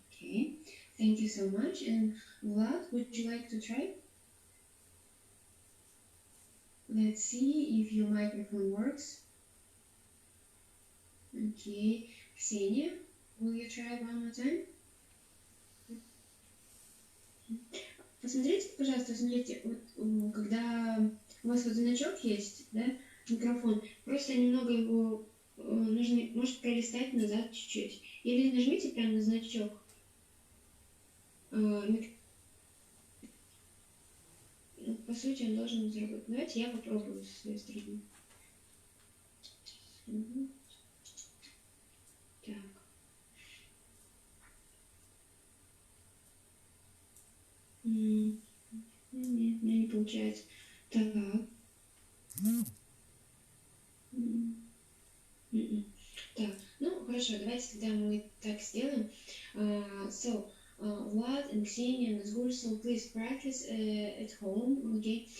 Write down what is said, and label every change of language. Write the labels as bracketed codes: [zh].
[en] Okay, thank you so much. And Vlad, would you like to try? Let's see if your microphone works. Okay, Ksenia, will you try one more time? [ru] Посмотрите, пожалуйста, смотрите, вот когда у вас вот значок есть, да, микрофон, просто немного его нужно, может, пролистать назад чуть-чуть. Или нажмите прямо на значок. По сути, он должен заработать. Давайте я попробую со своей стороны. Мгм. Так. Нет, у меня не получается. Так. Мгм. Так, ну хорошо, давайте тогда мы так сделаем. [en] So, Vlad and Xenia and Nazgul, so please practice at home, okay?